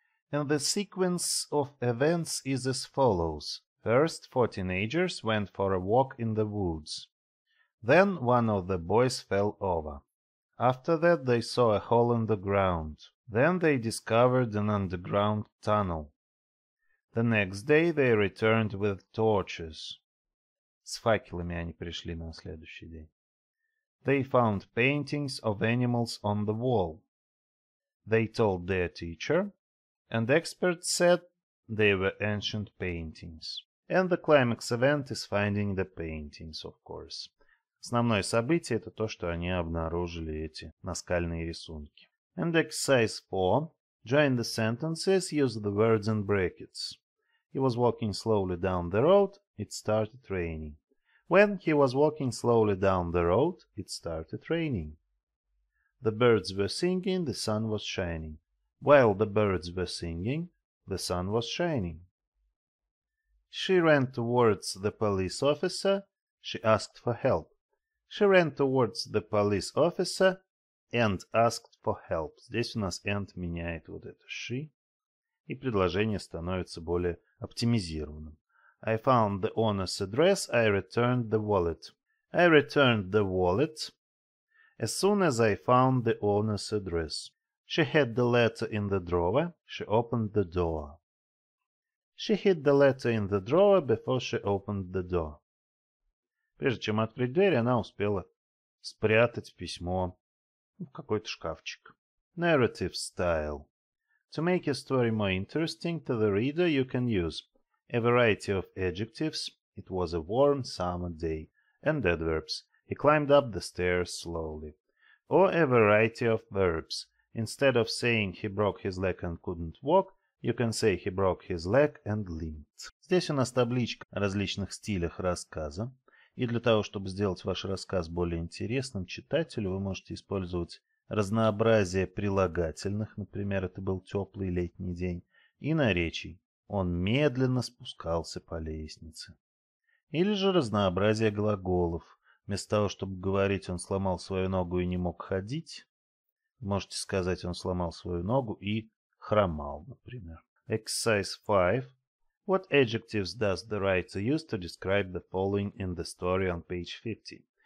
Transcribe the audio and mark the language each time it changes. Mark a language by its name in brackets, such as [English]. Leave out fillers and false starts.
[English] And the sequence of events is as follows. First, 4 teenagers went for a walk in the woods. Then one of the boys fell over. After that, they saw a hole in the ground. Then they discovered an underground tunnel. The next day they returned with torches. [Russian] С факелами они пришли на следующий день. [English] They found paintings of animals on the wall. They told their teacher, and experts said they were ancient paintings. And the climax event is finding the paintings, of course. [Russian] Основное событие — это то, что они обнаружили эти наскальные рисунки. [English] And exercise 4. Join the sentences, use the words in brackets. He was walking slowly down the road. It started raining. When he was walking slowly down the road, it started raining. The birds were singing, the sun was shining. While the birds were singing, the sun was shining. She ran towards the police officer. She asked for help. She ran towards the police officer and asked for help. [Russian] Здесь у нас and меняет вот это she, и предложение становится более оптимизированным. [English] I found the owner's address. I returned the wallet. I returned the wallet as soon as I found the owner's address. She had the letter in the drawer. She opened the door. She hid the letter in the drawer before she opened the door. [Russian] Прежде чем открыть дверь, она успела спрятать письмо в какой-то шкафчик. [English] Narrative style. To make a story more interesting to the reader, you can use a variety of adjectives. It was a warm summer day. And adverbs. He climbed up the stairs slowly. Or a variety of verbs. Instead of saying he broke his leg and couldn't walk, you can say he broke his leg and limped. [Russian] Здесь у нас табличка о различных стилях рассказа. И для того, чтобы сделать ваш рассказ более интересным читателю, вы можете использовать разнообразие прилагательных. Например, это был теплый летний день. И наречий. Он медленно спускался по лестнице. Или же разнообразие глаголов. Вместо того, чтобы говорить «он сломал свою ногу и не мог ходить», можете сказать «он сломал свою ногу и хромал», например. [English] Exercise 5. What adjectives does the writer use to describe the following in the story on page 50?